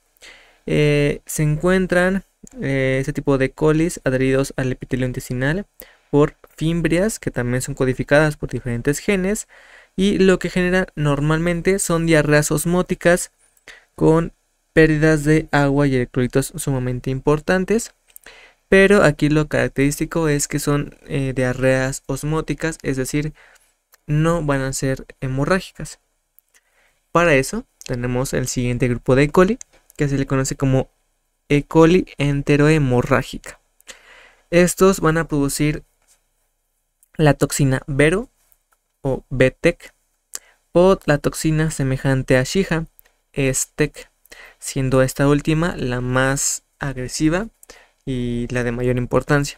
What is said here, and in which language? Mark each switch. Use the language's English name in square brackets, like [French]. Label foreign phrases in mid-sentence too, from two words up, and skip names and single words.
[Spanish] Se encuentran este tipo de colis adheridos al epitelio intestinal por fimbrias, que también son codificadas por diferentes genes, y lo que genera normalmente son diarreas osmóticas con pérdidas de agua y electrolitos sumamente importantes. Pero aquí lo característico es que son diarreas osmóticas, es decir, no van a ser hemorrágicas. Para eso tenemos el siguiente grupo de E. coli, que se le conoce como E. coli enterohemorrágica. Estos van a producir la toxina Vero o BTEC o la toxina semejante a Shija, STEC, siendo esta última la más agresiva y la de mayor importancia.